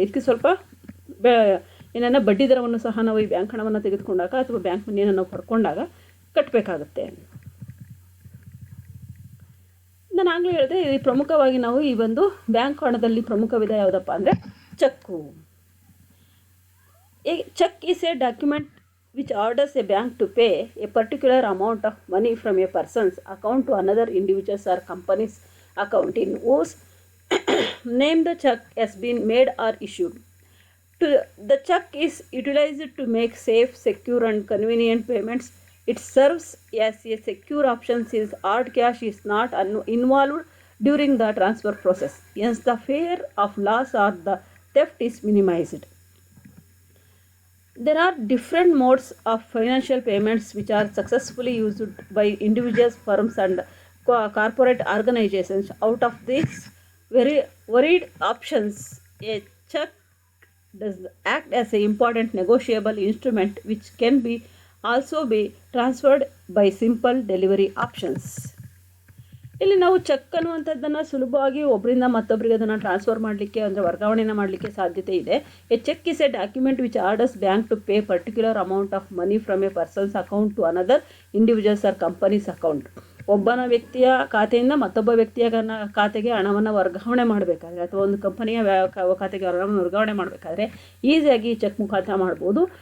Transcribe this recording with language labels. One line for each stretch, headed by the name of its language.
Kannada: ಇದಕ್ಕೆ ಸ್ವಲ್ಪ ಏನನ್ನ ಬಡ್ಡಿ ದರವನ್ನು ಸಹ ನಾವು ಈ ಬ್ಯಾಂಕ್ ಹಣವನ್ನು ತೆಗೆದುಕೊಂಡಾಗ ಅಥವಾ ಬ್ಯಾಂಕ್ ಮನಿಯನ್ನು ನಾವು ಪಡ್ಕೊಂಡಾಗ ಕಟ್ಟಬೇಕಾಗತ್ತೆ. ನಾನು ಆಗಲೇ ಹೇಳಿದೆ, ಈ ಪ್ರಮುಖವಾಗಿ ನಾವು ಈ ಒಂದು ಬ್ಯಾಂಕ್ ಹಣದಲ್ಲಿ ಪ್ರಮುಖ ವಿಧ ಯಾವುದಪ್ಪ ಅಂದರೆ cheque.
English: Cheque is a document which orders a bank to pay a particular amount of money from a person's account to another individual's or company's account in whose name the check has been made or issued. The check is utilized to make safe, secure and convenient payments. It serves as a secure option since hard cash is not involved during the transfer process. Hence, the fear of loss or the theft is minimized. There are different modes of financial payments which are successfully used by individuals, firms and corporate organizations. Out of these very varied options, a check does act as an important negotiable instrument which can be also be transferred by simple delivery options.
Kannada: ಇಲ್ಲಿ ನಾವು check ಅನ್ನುವಂಥದ್ದನ್ನು ಸುಲಭವಾಗಿ ಒಬ್ಬರಿಂದ ಮತ್ತೊಬ್ಬರಿಗೆ ಅದನ್ನು transfer ಮಾಡಲಿಕ್ಕೆ ಅಂದರೆ ವರ್ಗಾವಣೆಯನ್ನು ಮಾಡಲಿಕ್ಕೆ ಸಾಧ್ಯತೆ ಇದೆ.
English: A cheque is a document which orders bank to pay particular amount of money from a person's account to another individual's or company's account.
Kannada: ಒಬ್ಬನ ವ್ಯಕ್ತಿಯ ಖಾತೆಯಿಂದ ಮತ್ತೊಬ್ಬ ವ್ಯಕ್ತಿಯ ಖಾತೆಗೆ ಹಣವನ್ನು ವರ್ಗಾವಣೆ ಮಾಡಬೇಕಾದ್ರೆ ಅಥವಾ ಒಂದು ಕಂಪನಿಯ ಖಾತೆಗೆ ಹಣವನ್ನು ವರ್ಗಾವಣೆ ಮಾಡಬೇಕಾದ್ರೆ ಈಸಿಯಾಗಿ ಚೆಕ್ ಮುಖಾಂತರ ಮಾಡ್ಬೋದು.